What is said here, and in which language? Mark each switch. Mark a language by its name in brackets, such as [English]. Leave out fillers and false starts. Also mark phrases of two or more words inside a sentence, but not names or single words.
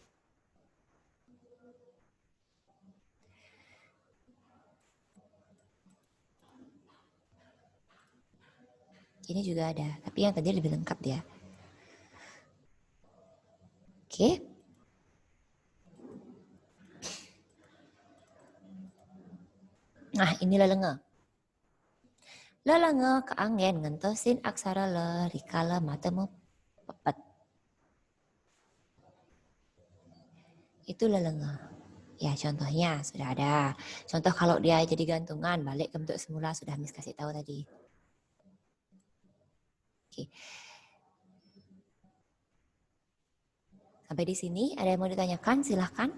[Indonesian] Ini juga ada, tapi yang tadi lebih lengkap dia. Oke. Nah, ini lelenge. [Balinese] Lelenge keanggen ngentosin aksara le, rikala matemu pepet. [Indonesian] Itu lelenge. Ya, contohnya sudah ada. Contoh kalau dia jadi gantungan, balik ke bentuk semula, sudah Miss kasih tahu tadi. Oke. Sampai di sini ada yang mau ditanyakan silahkan.